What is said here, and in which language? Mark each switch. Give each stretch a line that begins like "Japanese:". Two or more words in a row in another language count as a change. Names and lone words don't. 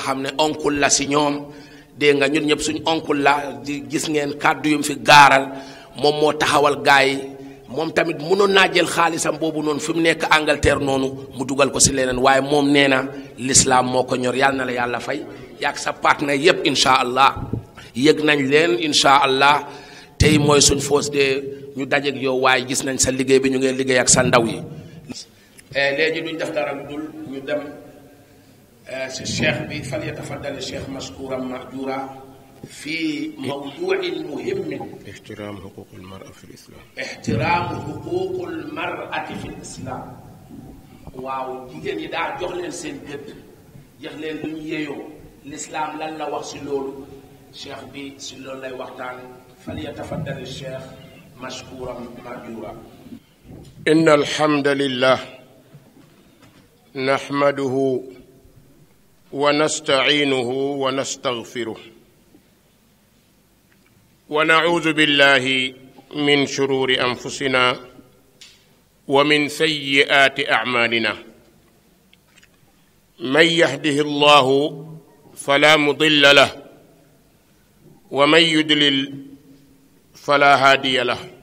Wolof: xam ne oncle la ci ñoom dégg nga ñun ñëpp suñ oncle la di gis ngeen kàddu yum fi gaaral moom moo taxawal gaay yi moom tamit mënoon naa jël xaalisam boobu noonu fi mu nekk Angleterre noonu mu dugal ko ci leneen waaye moom nee na l'islam moo ko ñor yàlla na la yàlla fay yaag sa partenaire yépp
Arabic: إن شاء الله
Wolof: yëg nañ leen
Arabic: إن شاء الله
Wolof: tey mooy suñ foos de ñu dajeek yow waaye gis nañ sa liggéey bi ñu ngeen liggéey ak sa ndaw yi. léegi duñ def dara dul ñu dem ci cheikh bi
Arabic: فليتفضل الشيخ مشكورا مأجورا في موضوع مهم احترام حقوق المرأة في الإسلام
Wolof: waaw jigéen ñi daa jox leen seen gëdd jox leen lu ñu yeyoo l'islam lan la wax ci loolu cheikh bi ci loolu lay waxtaan
Arabic: فليتفضل الشيخ مشكورا مأجورا إن الحمد لله نحمده ونستعينه ونستغفره ونعوذ بالله من شرور أنفسنا ومن سيئات أعمالنا من يهده الله فلا مضل له ومن يضلل فلا هادي له